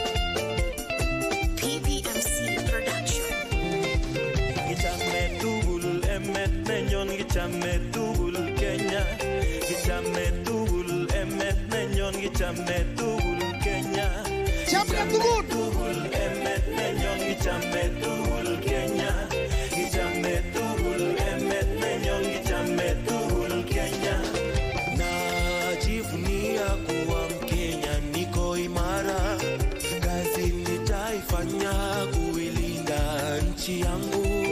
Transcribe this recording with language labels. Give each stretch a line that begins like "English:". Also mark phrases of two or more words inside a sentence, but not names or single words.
English: PVMC Production.
Kalenjin: Gichame tugul emet nenyon, gichame tugul Kenya. Gichame tugul emet nenyon, gichame tugul Kenya. Gichame tugul emet nenyon, gichame tugul Kenya. Gichame tugul emet nenyon, gichame tugul Kenya.
Swahili: Najivunia kuwa Mkenya, niko imara. Kazi nitaifanya kuilinda nchi yangu.